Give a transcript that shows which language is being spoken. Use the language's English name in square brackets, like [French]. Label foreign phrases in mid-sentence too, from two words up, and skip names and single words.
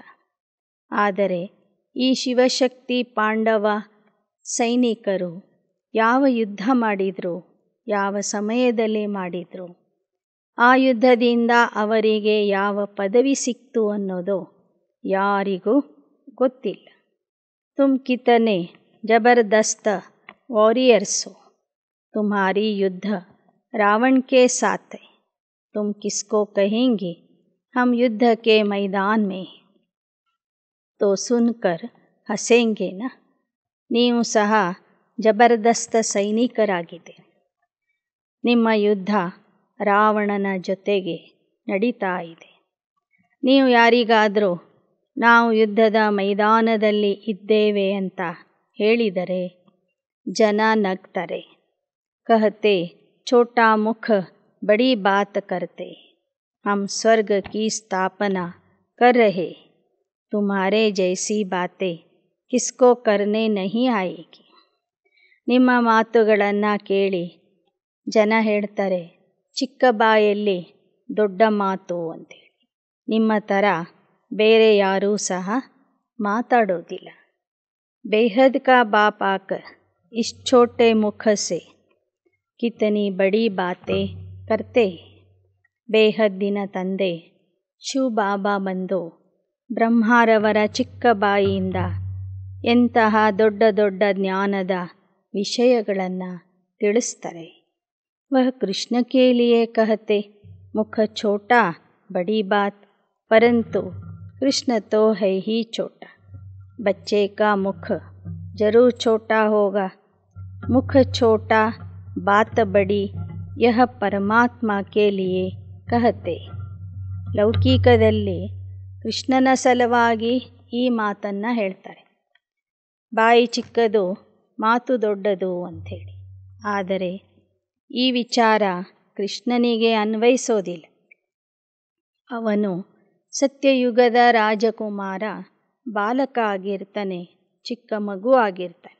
[Kannada] ಆದರೆ ಈ ಶಿವಶಕ್ತಿ ಪಾಂಡವ ಸೈನಿಕರು ಯಾವ ಯುದ್ಧ ಮಾಡಿದರು, ಯಾವ ಸಮಯದಲ್ಲಿ ಮಾಡಿದರು, ಆ ಯುದ್ಧದಿಂದ ಅವರಿಗೆ ಯಾವ ಪದವಿ ಸಿಕ್ತು ಅನ್ನೋದು ಯಾರಿಗೂ ಗೊತ್ತಿಲ್ಲ. [Hindi] तुम कितने जबरदस्त वॉरियर्स हो, तुम्हारी युद्ध रावण के साथ है, तुम किसको कहेंगे हम युद्ध के मैदान में तो सुनकर हंसेंगे ना. [Kannada] ನೀವು ಸಹ ಜಬರ್ದಸ್ತ್ ಸೈನಿಕರಾಗಿದ್ದೀರಿ. ನಿಮ್ಮ ಯುದ್ಧ ರಾವಣನ ಜೊತೆಗೆ ನಡೀತಾ ಇದೆ. ನೀವು ಯಾರಿಗಾದರೂ ನಾವು ಯುದ್ಧದ ಮೈದಾನದಲ್ಲಿ ಇದ್ದೇವೆ ಅಂತ ಹೇಳಿದರೆ ಜನ ನಗ್ತಾರೆ. [Hindi] कहते छोटा मुख बड़ी बात करते, हम स्वर्ग की स्थापना कर रहे, तुम्हारे जैसी बातें किसको करने नहीं आएगी. [Kannada] ನಿಮ್ಮ ಮಾತುಗಳನ್ನು ಕೇಳಿ ಜನ ಹೇಳ್ತಾರೆ, ಚಿಕ್ಕ ಬಾಯಲ್ಲಿ ದೊಡ್ಡ ಮಾತು ಅಂತೇಳಿ. ನಿಮ್ಮ ಥರ ಬೇರೆ ಯಾರೂ ಸಹ ಮಾತಾಡೋದಿಲ್ಲ. [Hindi] बेहद का बाप आकर इस छोटे मुख से कितनी बड़ी बातें करते. [Kannada] ಬೇಹದ್ದಿನ ತಂದೆ ಶಿವ್ ಬಾಬಾ ಬಂದು ಬ್ರಹ್ಮಾರವರ ಚಿಕ್ಕ ಬಾಯಿಯಿಂದ ಎಂತಹ ದೊಡ್ಡ ದೊಡ್ಡ ಜ್ಞಾನದ ವಿಷಯಗಳನ್ನು ತಿಳಿಸ್ತಾರೆ. [Hindi] वह कृष्ण के लिए कहते मुख छोटा बड़ी बात, परंतु कृष्ण तो है ही छोटा। बच्चे का मुख जरूर छोटा होगा, मुख छोटा बात बड़ी, यह ಪರಮಾತ್ಮ के लिए कहते. [Kannada] ಲೌಕಿಕದಲ್ಲಿ ಕೃಷ್ಣನ ಸಲುವಾಗಿ ಈ ಮಾತನ್ನು ಹೇಳ್ತಾರೆ. ಬಾಯಿ ಚಿಕ್ಕದು ಮಾತು ದೊಡ್ಡದು ಅಂಥೇಳಿ. ಆದರೆ ಈ ವಿಚಾರ ಕೃಷ್ಣನಿಗೆ ಅನ್ವಯಿಸೋದಿಲ್ಲ. ಅವನು ಸತ್ಯಯುಗದ ರಾಜಕುಮಾರ, ಬಾಲಕ ಆಗಿರ್ತಾನೆ, ಚಿಕ್ಕ ಮಗು ಆಗಿರ್ತಾನೆ.